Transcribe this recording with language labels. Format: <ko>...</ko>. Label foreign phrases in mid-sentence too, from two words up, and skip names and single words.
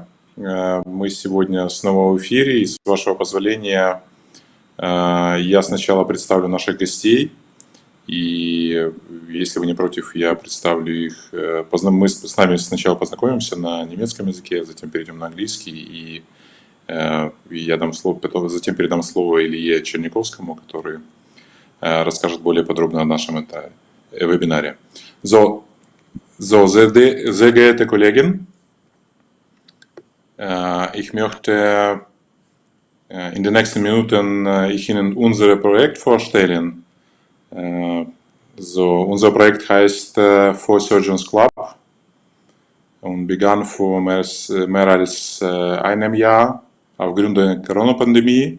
<ru>Мы сегодня снова в эфире, и с вашего позволения я сначала представлю наших гостей, и если вы не против, я представлю их. Мы с нами сначала познакомимся на немецком языке, затем перейдем на английский, и я дам слово, затем передам слово Илье Черниковскому, который расскажет более подробно о нашем вебинаре.</ru> <de>So, sehr geehrte Kollegen, ich möchte in den nächsten Minuten Ihnen unser Projekt vorstellen. Unser Projekt heißt For Surgeons Club und begann vor mehr als einem Jahr aufgrund der Corona-Pandemie.</de>